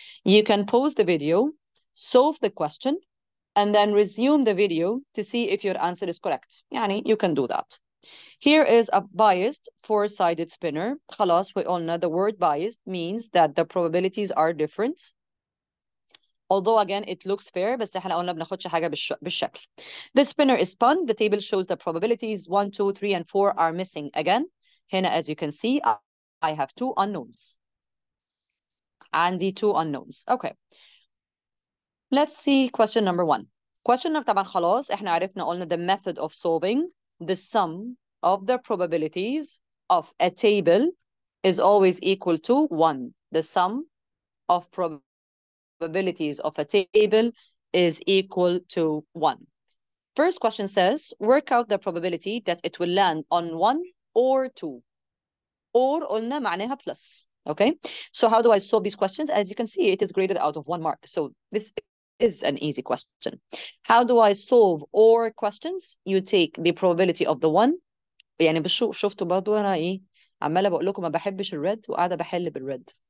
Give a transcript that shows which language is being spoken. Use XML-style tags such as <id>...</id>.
<en>You can pause the video, solve the question, and then resume the video to see if your answer is correct. يعني you can do that. Here is a biased four-sided spinner. خلاص, we all know the word biased means that the probabilities are different. Although again it looks fair,</en> <ar>بس احنا قلنا بناخدش حاجة بالشكل.</ar> <en>The spinner is spun. The table shows the probabilities 1, 2, 3, and 4 are missing again. هنا, as you can see, I have two unknowns. عندي two unknowns. Okay. Let's see question number 1. Question number</en> <ar>طبعا خلاص احنا عرفنا قلنا</ar> <en>the method of solving the sum of the probabilities of a table is always equal to 1. The sum of probabilities of a table is equal to 1. First question says, work out the probability that it will land on 1 or 2. Or</en> <ar>قلنا معناها</ar> <en>plus. Okay? So how do I solve these questions? As you can see, it is graded out of 1 mark. So this is an easy question. How do I solve or questions? You take the probability of the 1.</en> <ar>يعني شفتوا برضو انا ايه عماله بقول لكم ما بحبش الريد وقاعده بحل بالريد.</ar>